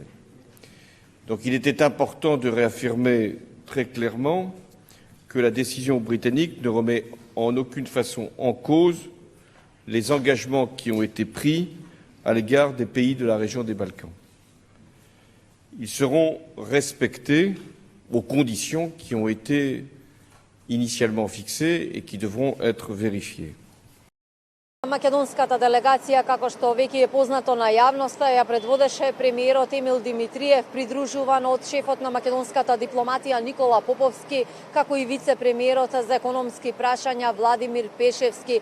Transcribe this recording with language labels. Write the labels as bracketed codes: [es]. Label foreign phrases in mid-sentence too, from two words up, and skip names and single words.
[fr] Donc il était important de réaffirmer très clairement que la décision britannique ne remet en aucune façon en cause les engagements qui ont été pris à l'égard des pays de la région des Balkans. Ils seront respectés aux conditions qui ont été initialement fixées et qui devront être vérifiées. [mk] Македонската делегација, како што веќе е познато на јавноста, ја предводеше премиерот Емил Димитриев, придружуван од шефот на македонската дипломатија Никола Поповски, како и вице-премиерот за економски прашања Владимир Пешевски.